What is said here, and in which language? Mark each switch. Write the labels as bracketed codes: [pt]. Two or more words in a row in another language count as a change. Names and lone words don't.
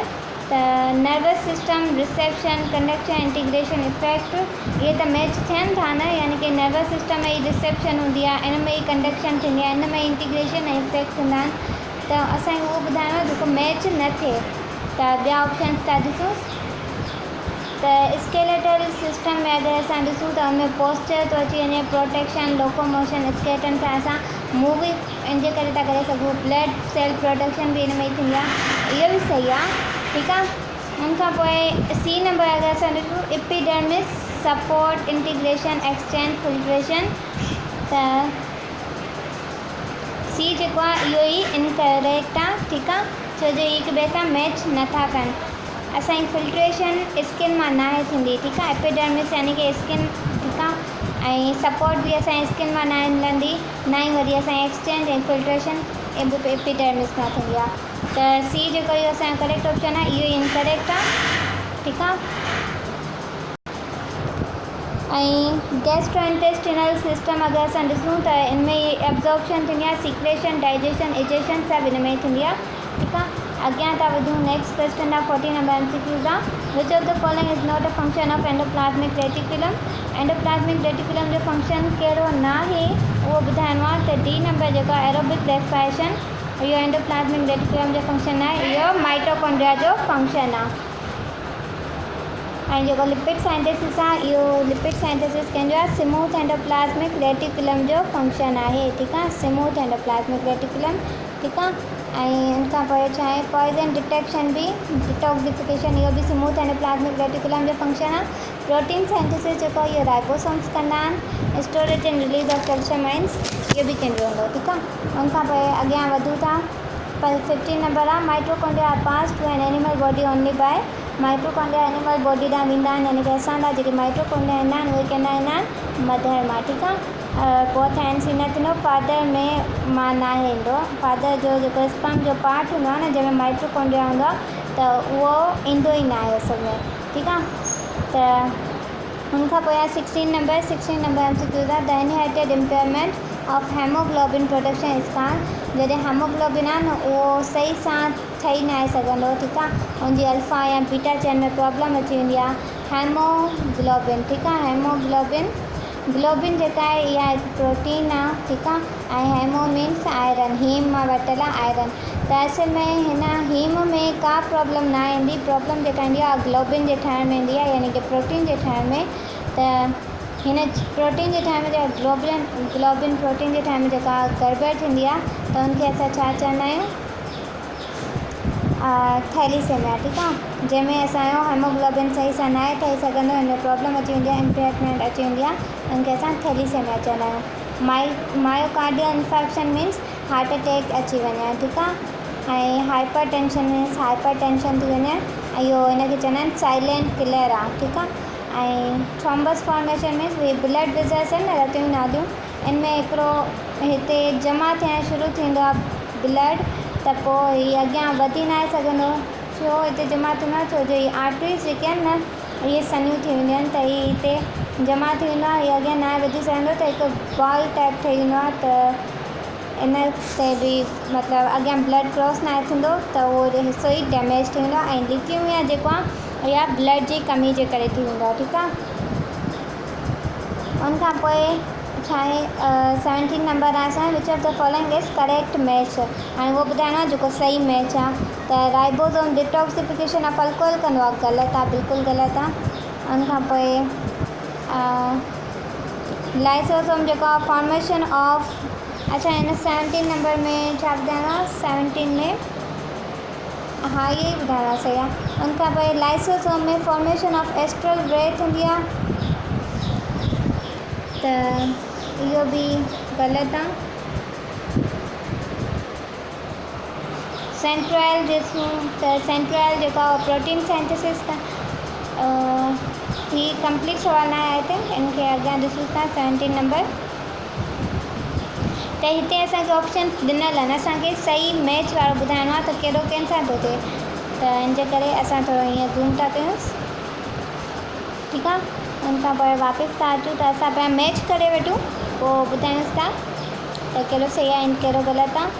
[sd] त [en] nervous system, reception, conduction, integration, effect, [sd] ये त मैच थियनि था न, यानी कि [en] nervous system [sd] में ही रिसेप्शन हूंदी आहे, इन में ही कंडक्शन थींदी आहे, इन में इंटीग्रेशन ऐं इफेक्ट हूंदा आहिनि। त असांखे उहो ॿुधाइणो आहे जेको मैच न थिए। त ॿिया ऑप्शन्स था ॾिसूं। त [en] skeletal system [sd] में अगरि असां ॾिसूं त हुनमें पोस्चर थो अची वञे, [en] protection, locomotion, [sd] स्केलेटन सां असां मूवी इनजे करे था करे सघूं, [en] blood cell protection [sd] बि हिन में ई थींदी आहे, इहो बि सही आहे। ठीकु आहे। उनखां पोइ सी नंबर अगरि असां ॾिसूं [en] epidermis, support, integration, exchange, [sd] फिल्ट्रेशन। त सी जेको आहे इहो ई इनकरेक्ट आहे। ठीकु आहे, छो जो हिक ॿिए सां मैच नथा कनि। असांजी फिल्ट्रेशन स्किन मां नाहे थींदी। ठीकु आहे, एपिडर्मिस यानी कि स्किन, ठीकु आहे, ऐं सपोर्ट बि असांजी स्किन मां नाहे मिलंदी, ना ई वरी असांजी एक्सचेंज ऐं फिल्ट्रेशन एपिडर्मिस मां थींदी आहे। त सी जेको इहो असांजो करेक्ट ऑप्शन आहे, इहो ई इनकरेक्ट आहे। ठीकु आहे। ऐं [en] gastrointestinal system [sd] अगरि असां ॾिसूं त इनमें ई एब्जॉर्प्शन थींदी आहे, [en] secretion, digestion, ingestion [sd] सभु हिन में ई थींदी आहे। ठीकु आहे। अॻियां था वधूं। [en] next question [sd] आहे 40 नंबर MCQs आहे। [en] which of the following is not a function of endoplasmic reticulum. endoplasmic reticulum [sd] जो फंक्शन कहिड़ो न आहे उहो ॿुधाइणो आहे। त डी नंबर जेको आहे [en] aerobic respiration, [sd] इहो [en] endoplasmic reticulum [sd] जो फंक्शन आहे, इहो माइटोकॉन्ड्रिया जो फंक्शन आहे। ऐं जेको [en] lipid synthesis [sd] आहे, इहो [en] lipid synthesis [sd] कंहिंजो आहे, [en] smooth endoplasmic reticulum [sd] जो फंक्शन आहे। ठीकु आहे, [en] smooth endoplasmic reticulum. [sd] ठीकु आहे। ऐं इनखां पोइ छा आहे, [en] poison detection [sd] बि, डिटॉक्सिफिकेशन, इहो बि [en] smooth endoplasmic reticulum [sd] जो फंक्शन आहे। [en] protein synthesis [sd] जेको इहो राइबोसोम्स कंदा आहिनि। [en] storage and release of calcium ions, [sd] इहो बि कंहिंजो हूंदो। ठीकु आहे। उनखां पोइ अॻियां वधूं था। [en] पर 15 नंबर आहे mitochondria are pass to an animal body only by। [sd] माइटोकॉन्ड्रिया एनिमल बॉडी ॾांहुं वेंदा आहिनि, यानी कि असां जेके माइटोकॉन्ड्रिया ईंदा आहिनि उहे कंदा आहिनि मदर मां। ठीकु आहे। पोइ एन सी न थींदो, फादर में मां न ईंदो। फादर जो जेको स्पर्म जो पार्ट हूंदो आहे न, जंहिंमें माइटोकॉन्ड्रिया हूंदो आहे, त उहो ईंदो ई न आहे असल में। ठीकु आहे। त हुनखां पोइ आहे 16 नंबर MCQ आहे। [en] the inherited impairment of hemoglobin production is called. [sd] जॾहिं हेमोग्लोबिन आहे न, उहो सही सां ठही न आहे सघंदो। ठीकु आहे, हुनजी अल्फा या बीटा चेन में प्रॉब्लम अची वेंदी आहे। हेमोग्लोबिन, ठीकु आहे, हेमोग्लोबिन, ग्लोबिन जेका आहे इहा हिकु प्रोटीन आहे। ठीकु आहे। ऐं [en] hemo means iron, [sd] हीम मां वरितल आहे आयरन। त असल में हिन हीम में का प्रॉब्लम न ईंदी। प्रॉब्लम जेका ईंदी आहे ग्लोबिन जे ठाहिण में ईंदी आहे, यानी कि प्रोटीन जे ठाहिण में। त हिन प्रोटीन जे ठाहिण में जेका ग्लोबिन प्रोटीन जे ठाहिण में जेका गड़बड़ थींदी आहे, त हुनखे असां छा चवंदा आहियूं, थैलीसेमिया। ठीकु आहे, जंहिंमें असांजो हेमोग्लोबिन सही सां न आहे ठही सघंदो, हिन में प्रॉब्लम अची वेंदी आहे, इम्पेयरमेंट अची वेंदी आहे, हुनखे असां थैलीसेमिया चवंदा आहियूं। [en] myocardial infection means heart attack [sd] अची वञे। ठीकु आहे। ऐं [en] hyper tension means hyper tension [sd] थी वञे, ऐं इहो हिनखे चवंदा आहिनि [en] silent killer [sd] आहे। ठीकु आहे। ऐं [en] thrombus formation means [sd] उहे [en] blood vessels [sd] आहिनि न, रतियूं नालियूं, इनमें हिकिड़ो हिते जमा थियणु शुरू थींदो आहे ब्लड, त पोइ हीअ अॻियां वधी न आहे सघंदो। छो हिते जमा थींदो आहे, छो जो हीअ आर्टरीज़ जेके आहिनि न, इहे सनियूं थी वेंदियूं आहिनि, त हीअ हिते जमा थी वेंदो आहे, हीअ अॻियां न आहे वधी सघंदो, त हिकु [en] ball type [sd] ठही वेंदो आहे। त इन ते बि मतिलबु अॻियां [en] blood cross [sd] न आहे थींदो, त उहो हिसो ई डैमेज थी वेंदो आहे। ऐं ल्यूकेमिया जेको आहे इहा ब्लड जी कमी जे करे थी वेंदो आहे। ठीकु आहे। उनखां पोइ छा आहे 17 नंबर आहे असांजो, [en] which of the following is correct match. [sd] हाणे उहो ॿुधाइणो आहे जेको सही मैच आहे। त [en] ribosome detoxification of alcohol [sd] कंदो आहे, ग़लति आहे, बिल्कुलु ग़लति आहे। उनखां पोइ लाइसोसोम जेको आहे [en] formation of, [sd] अच्छा हिन 17 नंबर में छा ॿुधाइणो आहे, 17 में हा इहे ई ॿुधाइणो आहे, सही आहे। उनखां पोइ लाइसोसोम में [en] formation of astral breath [sd] हूंदी आहे, त इहो बि ग़लति आहे। सेंट्रोइल ॾिसूं त सेंट्रोइल जेका [en] protein synthesis [sd] का ही कंप्लीट सवाल न आहे हिते, इनखे अॻियां ॾिसूं था 17 नंबर। त हिते असांखे ऑप्शन ॾिनल आहिनि, असांखे सही मैच वारो ॿुधाइणो आहे, त कहिड़ो कंहिंसां थो थिए, त इन जे करे असां थोरो हीअं ज़ूम था कयूंसि। ठीकु आहे। उनखां पोइ वापसि था अचूं त असां पिया मैच करे वठूं, पोइ ॿुधायूंसि था त कहिड़ो सही आहे ऐं कहिड़ो ग़लति आहे।